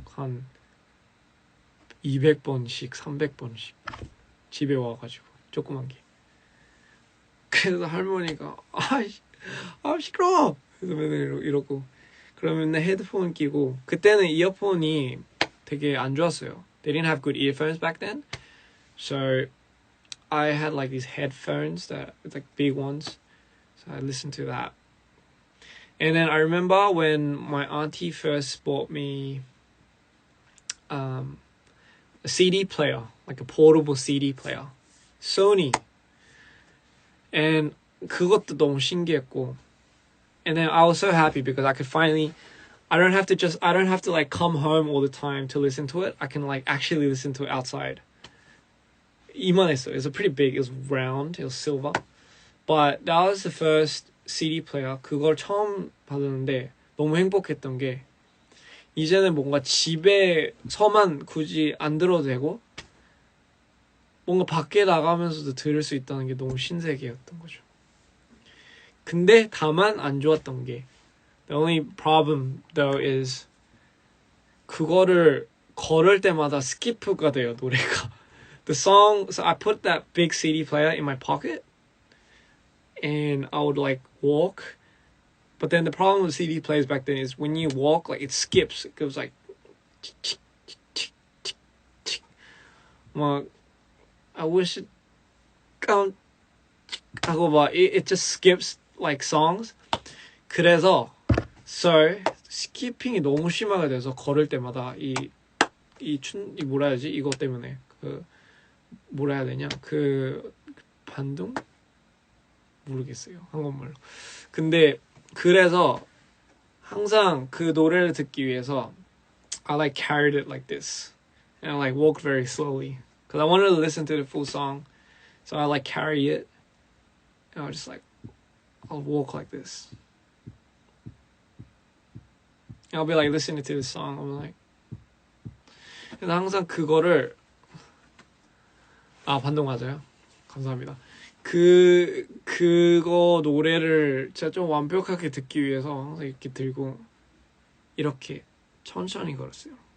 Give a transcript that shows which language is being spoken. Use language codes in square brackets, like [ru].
[ko] 한 200번씩 300번씩 집에 와가지고 조그만 게. 그래서 할머니가 싫어! 그래서 맨날 이러고 그러면 헤드폰 끼고 그때는 이어폰이 되게 안 좋았어요. [en] They didn't have good earphones back then. So I had like these headphones that like big ones. So I listened to that. And then I remember when my auntie first bought me a CD player, like a portable CD player. Sony. [ko] And 그것도 너무 신기했고. [en] And then I was so happy because I could finally I don't have to like come home all the time to listen to it. I can like actually listen to it outside. [ko] 이만했어요. [en] It was pretty big. It was round. It was silver. But that was the first CD player. [ko] 그걸 처음 받았는데 너무 행복했던 게 이제는 뭔가 집에서만 굳이 안 들어도 되고 뭔가 밖에 나가면서도 들을 수 있다는 게 너무 신세계였던 거죠. 근데 다만 안 좋았던 게 [en] The only problem though is [ko] 그거를 걸을 때마다 스키프가 돼요, 노래가. [en] The song, so I put that big CD player in my pocket and I would like walk. But then the problem with CD players back then is when you walk, like it skips. It goes like 막 I wish it 하고 막 it just skips like songs. [ko] 그래서 so 스키핑이 너무 심하게 돼서 걸을 때마다 이 뭐라 해야지? 이것 때문에 뭐라 해야 되냐? 반동? 모르겠어요. 한국말로. 근데 그래서 항상 그 노래를 듣기 위해서 [en] I like carried it like this. And I like walked very slowly. Because I wanted to listen to the full song. So I like carry it. And I was just like, I'll walk like this. And I'll be like listening to the song. I'm like. [ko] 그래서 항상 그거를 반동 맞아요. 감사합니다. 그거 노래를 제가 좀 완벽하게 듣기 위해서 항상 이렇게 들고 이렇게 천천히 걸었어요.